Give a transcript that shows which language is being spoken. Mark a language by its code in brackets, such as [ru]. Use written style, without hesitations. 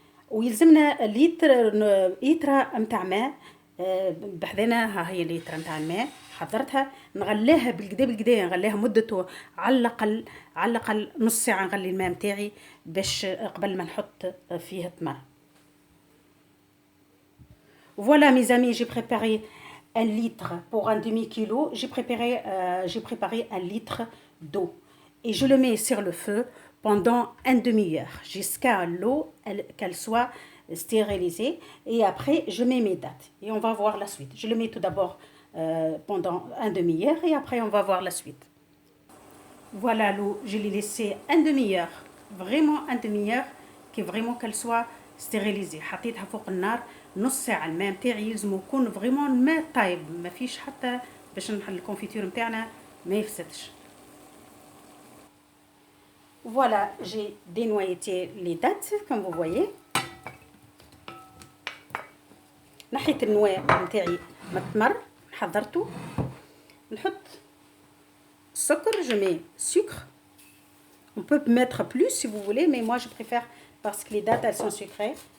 [ar] ويلزمنا لتر نتاع ماء. بحذنا ها هي الليتر نتاع الماء حضرتها، نغليها بالكدا نغليها مدته على الاقل نص ساعه. نغلي الماء نتاعي باش قبل ما نحط فيه التمر. [fr] Voilà mes amis, j'ai préparé 1 litre pour un demi-kilo. J'ai préparé 1 litre d'eau et je le mets sur le feu pendant une demi-heure jusqu'à l'eau qu'elle soit stérilisée. Et après, je mets mes dattes et on va voir la suite. Je le mets tout d'abord pendant une demi-heure et après, on va voir la suite. Voilà l'eau, je l'ai laissé une demi-heure, vraiment une demi-heure, qu'elle soit stérilisée. [ar] حطيتها فوق النار نص ساعة. الماء نتاعي يلزم يكون فريمون الماء طايب، ما فيش حتى باش الكونفيتور نتاعنا ما يفسدش. [fr] Voilà, j'ai dénoyauté les dattes comme vous voyez. [ar] نحيت النواة نتاعي من التمر حضرته. نحط السكر، [fr] je mets sucre. On peut mettre plus si vous voulez, mais moi je préfère parce que les dattes elles sont sucrées.